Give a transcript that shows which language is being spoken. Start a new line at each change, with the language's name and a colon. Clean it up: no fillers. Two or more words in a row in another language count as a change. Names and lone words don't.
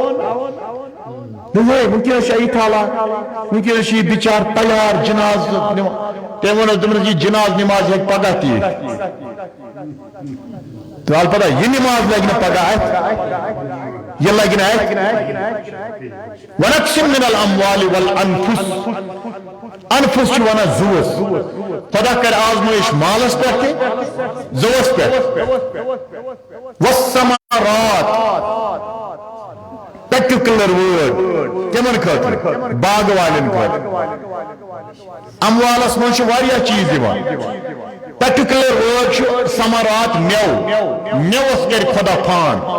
Kashmiri: نہ وٕنکیٚنس چھا یِتھ حالات وٕنکیٚنس چھُ یہِ بِچار تیار جناز تٔمۍ ووٚنُس دوٚپُنس یہِ جناز نِماز ہیٚکہِ پگاہ تہِ یِتھ تہٕ البتہ یہِ نِماز لگہِ نہٕ پگاہ اتھِ یہِ لگہِ نہٕ اتھِ
Arabic: ونقسم من الاموال والانفس
Kashmiri: انفس چھُ ونان زُوس خۄدا کرِ آزمٲیش مالس پٮ۪ٹھ تہِ زُوس پٮ۪ٹھ والثمرات
English: particular word
Kashmiri: کمن خٲطرٕ باغہٕ والٮ۪ن خٲطرٕ اموالس منٛز چھِ واریاہ چیٖز یِوان
English: particular word
Kashmiri: چھُ ثمرات مٮ۪وٕ مٮ۪وس کرِ خۄدا فان